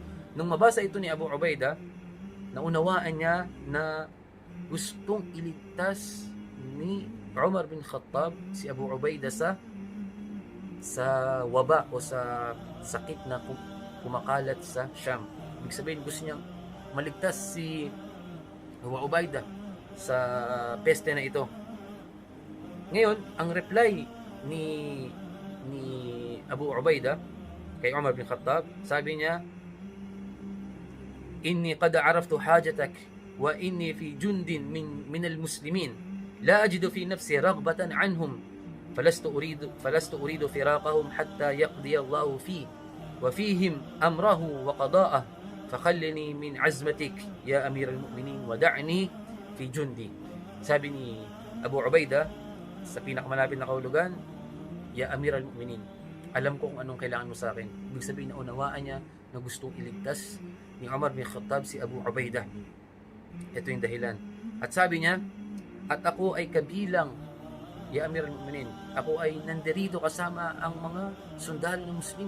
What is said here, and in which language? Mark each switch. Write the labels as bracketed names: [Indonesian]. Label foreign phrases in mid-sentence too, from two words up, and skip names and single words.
[Filipino] Nung mabasa ito ni Abu Ubaidah, naunawaan niya na gustong iligtas ni Umar bin Khattab si Abu Ubaidah sa waba o sa sakit na kumakalat sa Sham. Ibig sabihin, gusto niyang maligtas si Abu Ubaidah sa peste na ito. Ngayon, ang reply ni ni Abu Ubaidah kay Umar bin Khattab, sabi niya, [Arabic] "إني قد عرفت حاجتك وإني في جند من المسلمين لا أجد في نفسي رغبة عنهم فلست أريد فراقهم حتى يقضي الله في وفيهم أمره وقضاءه فخلني من عزمتك يا أمير المؤمنين ودعني في جندي." [Filipino] Sabi ni Abu Ubaidah sa pinakamalapit na kahulugan, [Arabic] "يا أمير المؤمنين, [Filipino] alam ko kung anong kailangan mo sa akin." Ibig sabihin, naunawaan niya na gustong iligtas ni Umar bin Khattab si Abu Ubaidah. Ito yung dahilan. At sabi niya, "At ako ay kabilang, [Arabic] يا أمير المؤمنين, [Filipino] ako ay nandirito kasama ang mga sundalo ng Muslim.